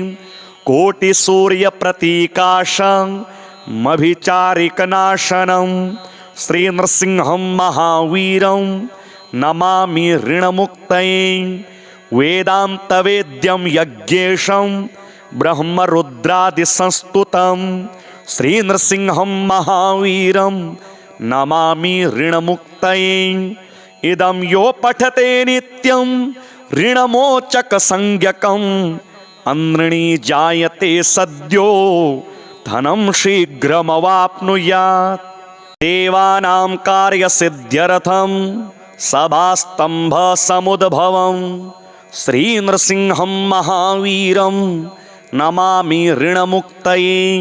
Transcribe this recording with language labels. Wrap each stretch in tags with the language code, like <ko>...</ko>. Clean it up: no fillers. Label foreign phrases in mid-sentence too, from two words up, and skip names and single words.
<sa>कोटिसूर्यप्रतीकाशमभिचारिकनाशनं श्रीनृसिंहं महावीरं नमामि ऋणमुक्तये वेदान्तवेद्यं यज्ञेशं ब्रह्मरुद्रादिसंस्तुतं श्रीनृसिंहं महावीरं नमामि ऋणमुक्तये इदं यो पठते नित्यं ऋणमोचकसंज्ञकम् અંદ્રણી જાયતે સદ્યો ધનમ શીઘ્રમવાપ્નુયાત. દેવાનાં કાર્યસિદ્ધ્યર્થં સભાસ્તંભ સમુદ્ભવં શ્રી નૃસિંહં મહાવીરં નમામિ ઋણમુક્તયે.</sa>